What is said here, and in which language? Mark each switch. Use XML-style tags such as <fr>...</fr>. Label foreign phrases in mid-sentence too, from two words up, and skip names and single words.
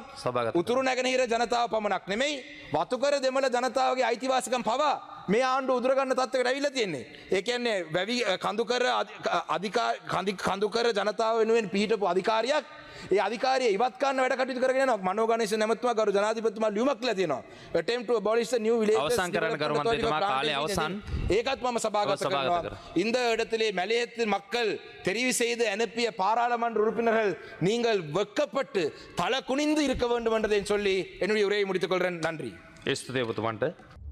<si>උතුරු නැගෙනහිර ජනතාව පමණක් නෙමෙයි වතුකර දෙමළ ජනතාවගේ අයිතිවාසිකම් පවා මේ ආණ්ඩුව උදුර ගන්න තත්ත්වයකට ඇවිල්ලා තියෙන්නේ. ඒ කියන්නේ වැවි කඳුකර ජනතාව වෙනුවෙන් පිහිටපු අධිකාරියක් ඒ අධිකාරිය ඉවත් කරන්න වැඩ කටයුතු කරගෙන යනවා. මනෝ ගණේශ නැමතුමා ගරු ජනාධිපතිතුමා ලියුමක් කියලා තියෙනවා.</si> <en>attempt to abolish the new villages</en> <si>අවසන් කරන්න ගරු මන්ත්‍රීතුමා කාලය අවසන්. ඒකත් මම සභාගත කරනවා.</si> <ta>இந்த இடத்திலே மலையத்து மக்கள் தெரிவு செய்து அனுப்பிய பாராளுமன்ற உறுப்பினர்கள் நீங்கள் வெட்கப்பட்டு தலை குனிந்து இருக்க வேண்டும் என்றதை சொல்லி என்னுடைய உரையை முடித்துக் கொள்கிறேன். நன்றி.</ta> <si>ස්තුතියි ඔබතුමන්ට.</si>